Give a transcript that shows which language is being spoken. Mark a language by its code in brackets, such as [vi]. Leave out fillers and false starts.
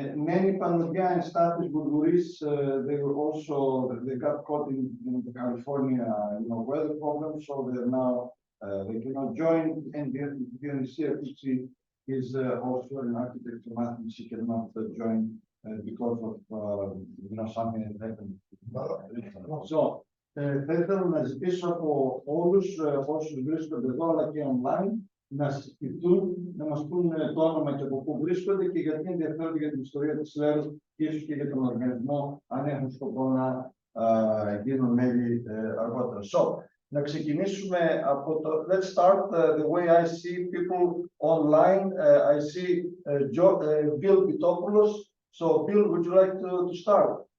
[en] Many Panogia and Status Gurguris, they got caught in the California, weather problems, so they're now, they cannot join. And the CFC is also an architect, and she cannot join because of, something that happened. [el] So, θα ήθελα να ζητήσω από όλους όσους βρίσκονται εδώ, αλλά και online, να συζητούν, να μας πούν το όνομα και από πού βρίσκονται και γιατί ενδιαφέρονται για την ιστορία της Λέρου και ίσως και για τον οργανισμό, αν έχουν σκοπό να γίνουν μέλη αργότερα. So, Να ξεκινήσουμε από το... [en] Let's start the way I see people online. I see Bill Pitopoulos. So, Bill, would you like to start?